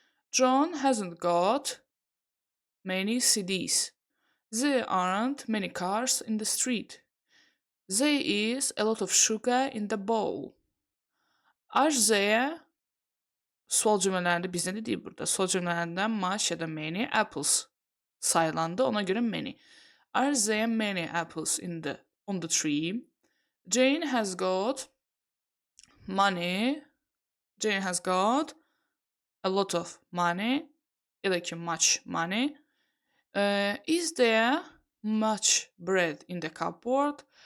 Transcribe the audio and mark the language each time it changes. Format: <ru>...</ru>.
<en>John hasn't got many CDs. There aren't many cars in the street. There is a lot of sugar in the bowl. Are there,</en> <az>sual cümlələrində bizdə nə deyir burada? Sual cümlələrində much ya da many apples sayılandı, ona görə many.</az> <en>Are there many apples on the tree? Jane has got money. Jane has got a lot of money.</en> <az>Ya da ki</az> <en>much money. Is there much bread in the cupboard?</en>